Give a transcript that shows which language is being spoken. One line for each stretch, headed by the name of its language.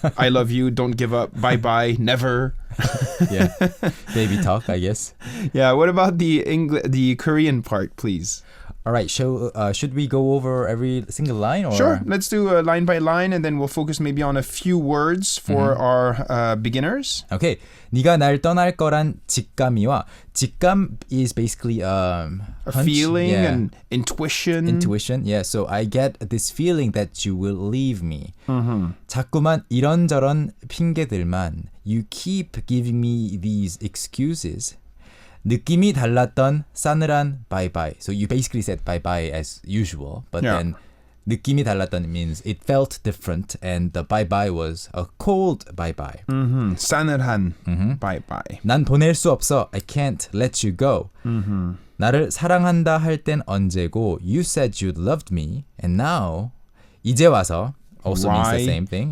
English: I love you. Don't give up. Bye bye. Never. Yeah, baby talk, I guess. Yeah. What about the Korean part, please? All right, should we go over every single line? Or? Sure, let's do line by line and then we'll focus maybe on a few words for our beginners.
Korean: Okay, 네가 날 떠날 거란 직감이 와.
English: 직감 is basically a feeling and intuition. Intuition, yeah. So I get this feeling that you will leave me.
Korean: 자꾸만 이런저런 핑계들만.
English: You keep giving me these excuses.
Korean: 느낌이 달랐던 싸늘한 bye-bye.
English: So you basically said bye-bye as usual, but then
Korean: 느낌이 달랐던
English: means it felt different and the bye-bye was a cold bye-bye.
Korean: 싸늘한 bye-bye. 난 보낼 수 없어.
English: I can't let you go.
Korean: 나를 사랑한다 할 땐 언제고
English: you said you loved me and now
Korean: 이제 와서
English: also means the same thing.